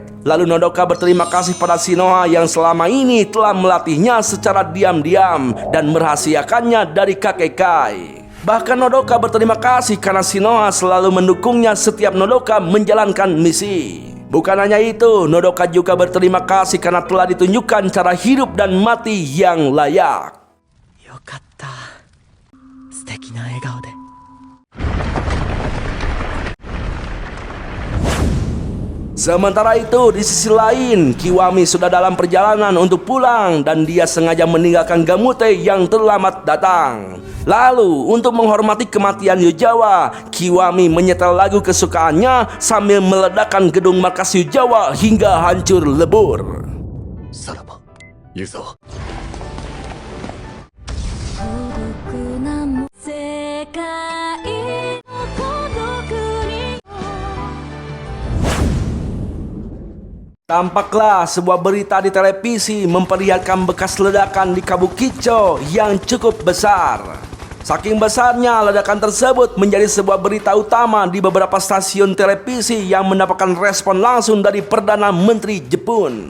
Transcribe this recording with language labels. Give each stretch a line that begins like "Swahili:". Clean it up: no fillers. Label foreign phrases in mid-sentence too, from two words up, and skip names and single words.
Indonesian: Lalu Nodoka berterima kasih pada Shinoha yang selama ini telah melatihnya secara diam-diam dan merahasiakannya dari kakek Kai. Bahkan Nodoka berterima kasih karena Shinoha selalu mendukungnya setiap Nodoka menjalankan misi. Bukan hanya itu, Nodoka juga berterima kasih karena telah ditunjukkan cara hidup dan mati yang layak.
Japanese: よかった。素敵な笑顔で.
Indonesian: Sementara itu, di sisi lain, Kiwami sudah dalam perjalanan untuk pulang dan dia sengaja meninggalkan Gamute yang terlambat datang. Lalu, untuk menghormati kematian Yujawa, Kiwami menyetel lagu kesukaannya sambil meledakkan gedung markas Yujawa hingga hancur lebur.
Japanese: Saraba, Yuzo. 孤独な世界の孤独に
Indonesian: Tampaklah sebuah berita di televisi memperlihatkan bekas ledakan di Kabukicho yang cukup besar. Saking besarnya, ledakan tersebut menjadi sebuah berita utama di beberapa stasiun televisi yang mendapatkan respon langsung dari Perdana Menteri Jepun.